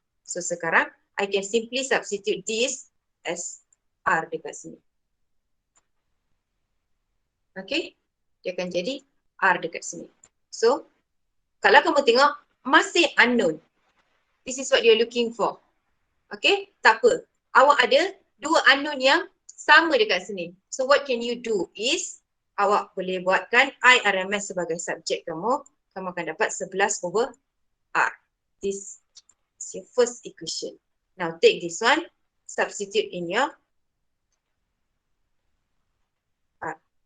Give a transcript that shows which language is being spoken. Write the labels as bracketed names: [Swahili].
[English] So [Malay] sekarang [English] I can simply substitute this as R [Malay] dekat sini. Okay, dia akan jadi R dekat sini. So kalau kamu tengok masih unknown. [English] This is what you're looking for. [Malay] Okay, tak apa. Awak ada dua unknown yang sama dekat sini. [English] So what can you do is [Malay] awak boleh buatkan IRMS sebagai subjek kamu. Kamu akan dapat 11/R. [English] This is your first equation. Now take this one, substitute in your R.